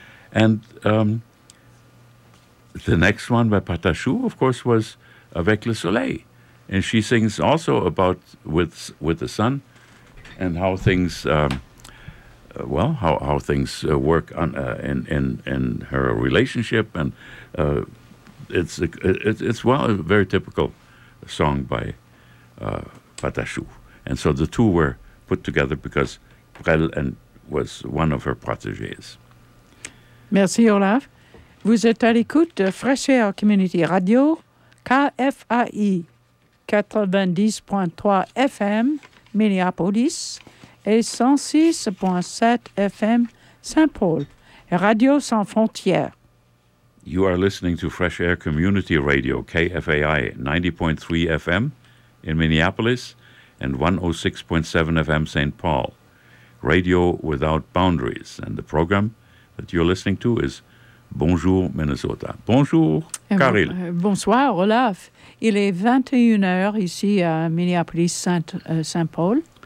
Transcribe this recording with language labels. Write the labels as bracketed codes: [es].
[en] And the next one by Patachou, of course, was Avec le Soleil, and she sings also about with the sun and how things how things work on in her relationship, and it's a very typical song by Patachou. And so the two were put together because Brel was one of her protégés. [fr] Merci, Olaf. Vous êtes à l'écoute de Fresh Air Community Radio, KFAI 90.3 FM, Minneapolis, et 106.7 FM, Saint-Paul, Radio Sans Frontières. [en] You are listening to Fresh Air Community Radio, KFAI 90.3 FM in Minneapolis and 106.7 FM St. Paul, Radio Without Boundaries. And the program that you're listening to is Bonjour Minnesota. [fr] Bonjour, Karil. Bonsoir, Olaf. Il est 21h ici à Minneapolis Saint Paul.